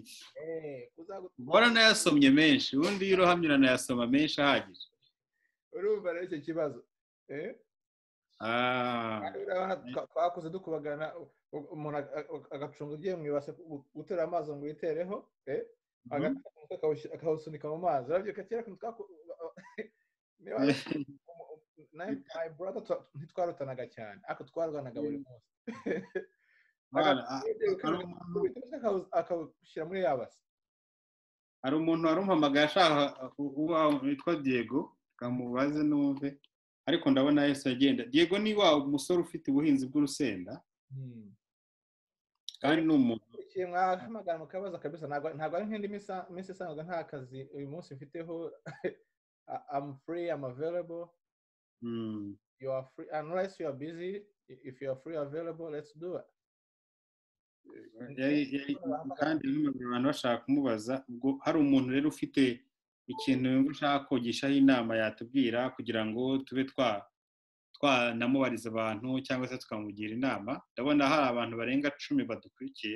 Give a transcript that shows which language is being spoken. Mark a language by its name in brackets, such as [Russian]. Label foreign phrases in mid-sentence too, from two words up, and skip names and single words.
[Kinyarwanda] Bora nayasomye menshi, ubundi iyo urohamye uranayasoma menshi ahagije. Urumva rero icyo kibazo. Twakuze dukubagana, umuntu agacunga ugiye mu ibase gutera amazi ngo yitereho, akawusunika mu mazi. Urabyuka kera [English] my brother [Kinyarwanda] ntitwarutanaga cyane, ariko twarwanaga buri munsi. Akawushyira muri yabase. Hari umuntu warumpamagaye ashaka witwa Diego, kamubaze numve, ariko ndabona yese agenda. Diego ni wa umusore ufite ubuhinzi bw'urusenda, kandi n'umuntu mwamagana mukabaza kabisa. Ntabwo ari nk'indi minsi isanzwe, nta kazi uyu munsi mfiteho. [English] I'm free, I'm available. You are free unless you are busy. If you are free, available, let's do it. [Kinyarwanda] Kandi abantu bashaka kumubaza, ubwo hari umuntu rero ufite ikintu yumva ushaka kogishaho inama yatubwira kugira ngo tube twanamubariza abantu cyangwa se tukamugira inama. Ndabona hari abantu barenga 10 badukurikiye.